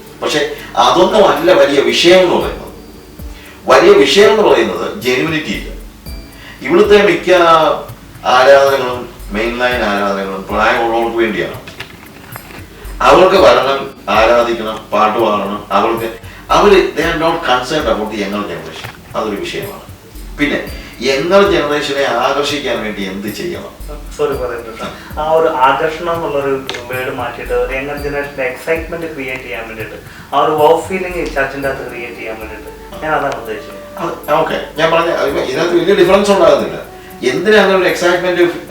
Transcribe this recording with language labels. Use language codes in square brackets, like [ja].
[ml] പക്ഷെ അതൊന്നും അല്ല വലിയ വിഷയം എന്ന് പറയുന്നത്. വലിയ വിഷയം എന്ന് പറയുന്നത് ജെനുവിനിറ്റി ഇല്ല. ഇവിടുത്തെ മിക്ക ആരാധനകളും മെയിൻ ലൈൻ ആരാധനകളും പ്രായമുള്ളവർക്ക് വേണ്ടിയാണ്. അവർക്ക് വരണം, ആരാധിക്കണം, പാട്ട് പാടണം. [en] they are not concerned about the younger generation. [ml] അതൊരു വിഷയമാണ്. പിന്നെ യങ്ങർ ജനറേഷനെ ആകർഷിക്കാൻ വേണ്ടി എന്ത് ചെയ്യണം? സോറി പറയുന്നത് ആ ഒരു ആകർഷണം എന്നുള്ളൊരു വേർഡ് മാറ്റിയിട്ട് യങ്ങർ ജനറേഷന്റെ എക്സൈറ്റ്മെന്റ് ക്രിയേറ്റ് ചെയ്യാൻ വേണ്ടിയിട്ട്, ആ ഒരു വൗ ഫീലിംഗ് ചർച്ചിന്റെ അകത്ത് ക്രിയേറ്റ് ചെയ്യാൻ വേണ്ടിയിട്ട് ഞാൻ അതാണ് ഉദ്ദേശിച്ചത്. ഓക്കെ, ഞാൻ പറഞ്ഞ ഇതിനകത്ത് വലിയ ഡിഫറൻസ് ഉണ്ടാകുന്നില്ല. എന്തിനാ അങ്ങനെ ഒരു എക്സൈറ്റ്മെന്റ്?